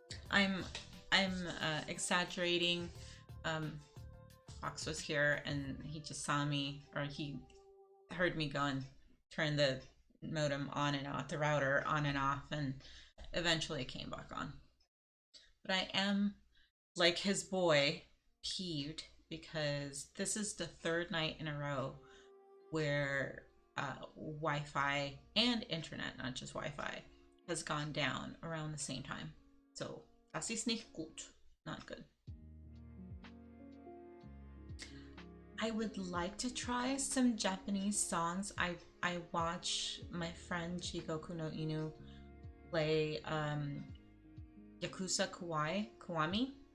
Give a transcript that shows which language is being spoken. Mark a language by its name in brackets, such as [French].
[English] I'm exaggerating. Fox was here and he just saw me, or he heard me go and turn the modem on and off, the router on and off, and eventually it came back on. But I am, like his boy, peeved because this is the third night in a row where Wi-Fi and internet, not just Wi-Fi, has gone down around the same time. [German] So das ist nicht gut, [English] not good. I would like to try some Japanese songs. I watch my friend Jigoku no Inu play Yakuza Kiwami.